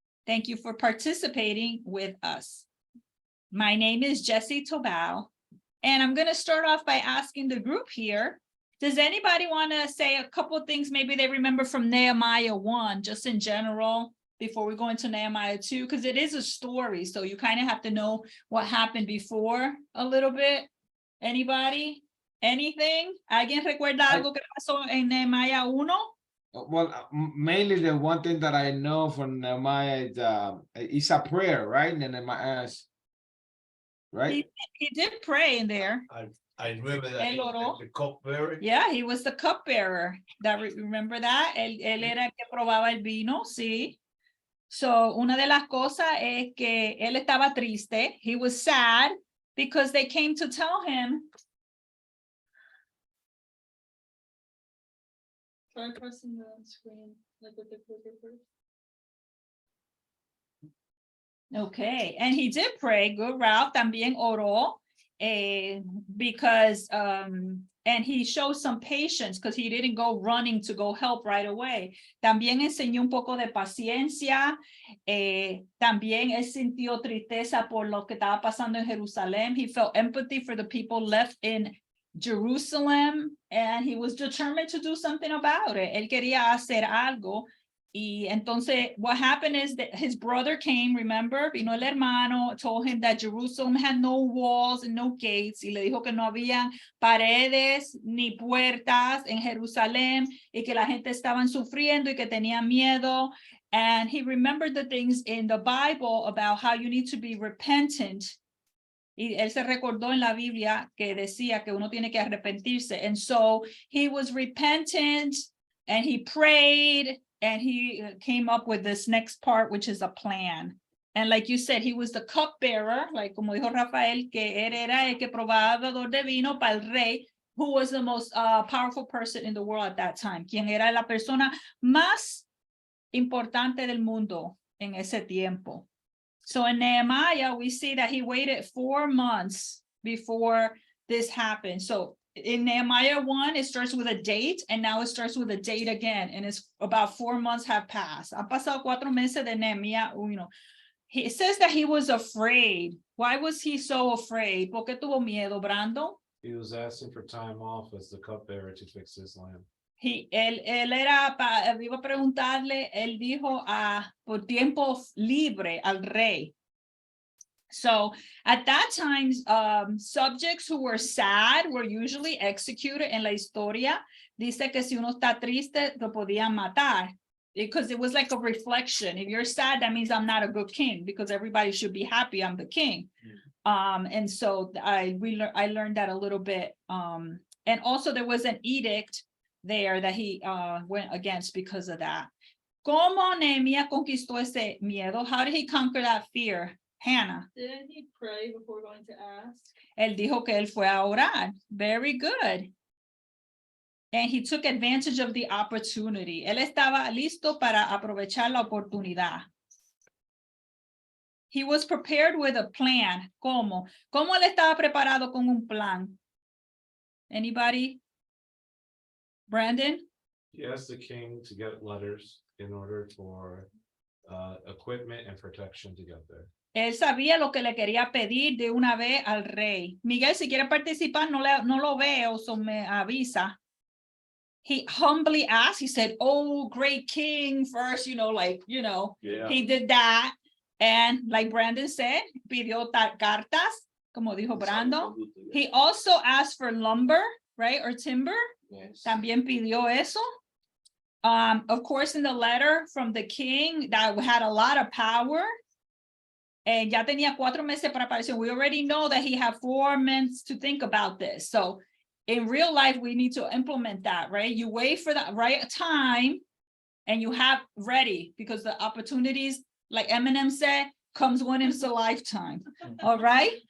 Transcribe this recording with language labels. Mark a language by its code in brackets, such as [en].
[en] Thank you for participating with us. My name is Jessie Tobal, and I'm going to start off by asking the group here, does anybody want to say a couple of things maybe they remember from Nehemiah 1, just in general, before we go into Nehemiah 2, because it is a story, so you kind of have to know what happened before a little bit. Anybody? Anything? [es] ¿Alguien recuerda algo que pasó en Nehemiah 1? [en] Well, mainly the one thing that I know from Nehemiah is a prayer, right? And Nehemiah, right? He did pray in there. I remember that he was the cupbearer. Yeah, he was the cupbearer. Remember that? [es] Él era el que probaba el vino, sí. So, una de las cosas es que él estaba triste. [en] He was sad because they came to tell him. Try pressing the screen like with the clicker first. Okay, and he did pray. Good, Ralph. [es] También oró [en] because and he showed some patience because he didn't go running to go help right away. [es] También enseñó un poco de paciencia. También él sintió tristeza por lo que estaba pasando en Jerusalén. [en] He felt empathy for the people left in Jerusalem, and he was determined to do something about it. [es] Él quería hacer algo. Y entonces, [en] what happened is that his brother came, remember, [es] vino el hermano, [en] told him that Jerusalem had no walls and no gates, [es] y le dijo que no había paredes ni puertas en Jerusalén, y que la gente estaban sufriendo y que tenían miedo. [en] And he remembered the things in the Bible about how you need to be repentant. [es] Y él se recordó en la Biblia que decía que uno tiene que arrepentirse. [en] And so he was repentant, and he prayed, and he came up with this next part, which is a plan. And like you said, he was the cupbearer, like [es] como dijo Rafael, que él era el que probador de vino para el rey, [en] who was the most powerful person in the world at that time, [es] quien era la persona más importante del mundo en ese tiempo. [en] So in Nehemiah, we see that he waited 4 months before this happened. So in Nehemiah 1, it starts with a date, and now it starts with a date again, and it's about 4 months have passed. [es] Han pasado 4 meses de Nehemiah 1. [en] It says that he was afraid. Why was he so afraid? [es] ¿Por qué tuvo miedo, Brando? [en] He was asking for time off as the cupbearer to fix his lamp. [es] Él iba a preguntarle, él dijo por tiempo libre al rey. [en] So at that time, subjects who were sad were usually executed. [es] En la historia dice que si uno está triste, lo podían matar, [en] because it was like a reflection. If you're sad, that means I'm not a good king, because everybody should be happy I'm the king. And so I learned that a little bit. And also there was an edict there that he went against because of that. [es] ¿Cómo Nehemiah conquistó ese miedo? [en] How did he conquer that fear? Hannah. Didn't he pray before going to ask? [es] Él dijo que él fue a orar. [en] Very good. And he took advantage of the opportunity. [es] Él estaba listo para aprovechar la oportunidad. [en] He was prepared with a plan. [es] ¿Cómo? ¿Cómo él estaba preparado con un plan? [en] Anybody? Brandon? He asked the king to get letters in order for equipment and protection to get there. [es] Él sabía lo que le quería pedir de una vez al rey. Miguel, si quiere participar, no lo veo, so me avisa. [en] He humbly asked, he said, oh, great king, first, Yeah. He did that. And like Brandon said, [es] pidió cartas, como dijo Brando. [en] He also asked for lumber, right, or timber. Yes. [es] También pidió eso. [en] Of course, in the letter from the king, that had a lot of power. [es] And ya tenía 4 meses para preparación. [en] We already know that he had 4 months to think about this. So in real life, we need to implement that, right? You wait for the right time and you have ready, because the opportunities, like Eminem said, comes once in a lifetime. All right.